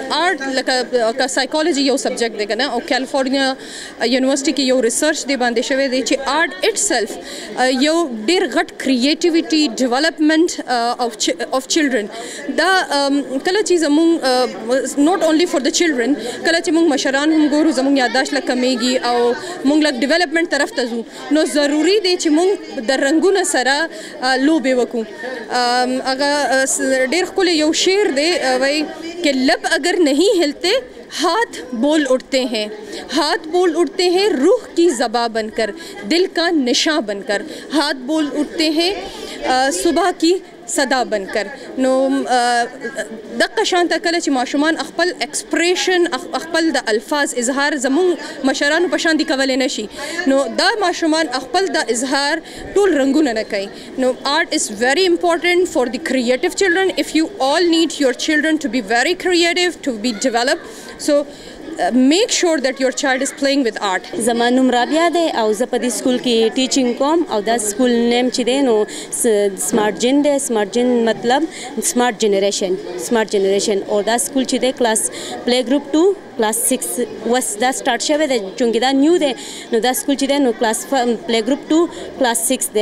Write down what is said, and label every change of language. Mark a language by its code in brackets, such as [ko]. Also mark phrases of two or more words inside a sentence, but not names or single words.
[ps] آرټ لکه سایکالوجي یو سبجیکټ دی که نه او کیلیفورنیا یونیورسټي کې یو ریسرچ دی باندې شوی دی چې [en] art itself [ps] یو ډېر غټ [en] creativity development of children [ps] دا کله چې زموږ [en] not only for the children [ps] کله چې موږ مشران هم ګورو زموږ یادداشت لږ کمیږي او موږ لږ ډیولپمنټ طرف ته ځو نو ضروري دی چې موږ د رنګونو سره لوبې وکړو. هغه ډېر ښکلی یو شعر دی وایي [ur] کہ لب اگر نہیں ہلتے ہاتھ بول اٹھتے ہیں روح کی زباں بن کر دل کا نشاں بن کر ہاتھ بول اٹھتے ہیں صبح کی صدا بن کر. [ps] نو دغه شانته کله چې ماشومان خپل ایکسپریشن خپل د الفاظ اظهار زموږ مشرانو په شان دي کولی نه شي نو دا ماشومان خپل د اظهار ټول رنګونه نه کوي. [en] نو art is very important for the creative children if you all need your children to be very creative to be develop so make sure that your child is playing with art. [ps] زما نوم رابعه دی او زه په دې سکول کې ټیچینګ کوم او دا سکول نیم چې دی نو سمارټ جن دی. سمارټ جن مطلب [en] smart generation [ps] او دا سکول چې دی کلاس [en] play group [ps] 2 کلاس 6 وس دا سٹارټ شوی دی چونکې دا نیو دی نو دا سکول چې دی نو کلاس [en] play group [ps] 2 کلاس 6 دی.